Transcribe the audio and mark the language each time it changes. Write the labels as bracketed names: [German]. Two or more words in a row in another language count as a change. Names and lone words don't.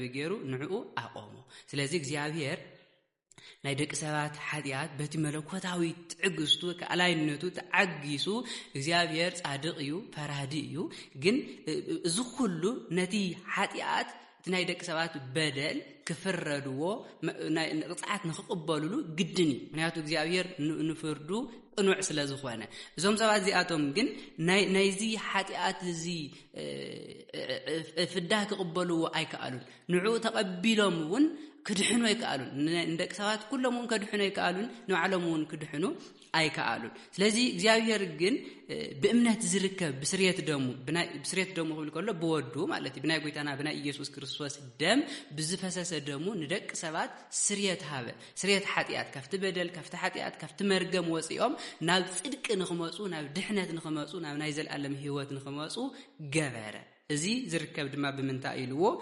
[Tigrinya] ገይሩ ንዕኡ አቆሞ ስለዚህ እግዚአብሔር ናይ ደቂ ሰባት ኃጢአት በቲ መለኮታዊ ትዕግስቱ ከአላይነቱ ተዓጊሱ እግዚአብሔር ጻድቅ እዩ ፈራዲ እዩ ግን እዚ ሁሉ ነቲ ኃጢአት ናይ ደቂ ሰባት በደል ክፍረድዎ ናይ ቅጽዓት ንኽቅበሉሉ ግድኒ ምክንያቱ እግዚአብሔር ንፍርዱ ቅኑዕ ስለ ዝኾነ እዞም ሰባት እዚኣቶም ግን ናይዚ ኃጢአት እዚ ፍዳ ክቅበልዎ ኣይከኣሉን ንዕኡ ተቀቢሎም እውን ክድሕኑ ኣይከኣሉን እንደቂ ሰባት ኩሎም እውን ክድሕኑ ኣይከኣሉን ንዓሎም እውን ክድሕኑ ኣይከኣሉን ስለዚህ እግዚአብሔር ግን በእምነት ዝርከብ ብስርየት ደሙ ክብል ከሎ በወዱ ማለት ብናይ ጎይታና ብናይ ኢየሱስ ክርስቶስ ደም ብዝፈሰሰ ደሙ ንደቂ ሰባት ስርየት ሃበ ስርየት ኃጢአት ካፍቲ በደል ካፍቲ ኃጢአት ካፍቲ መርገም ወጽኦም ናብ ጽድቅ ንኽመጹ ናብ ድሕነት ንኽመጹ ናብ ናይ ዘለዓለም ሕይወት ንኽመጹ ገበረ እዚ ዝርከብ ድማ ብምንታይ ኢልዎ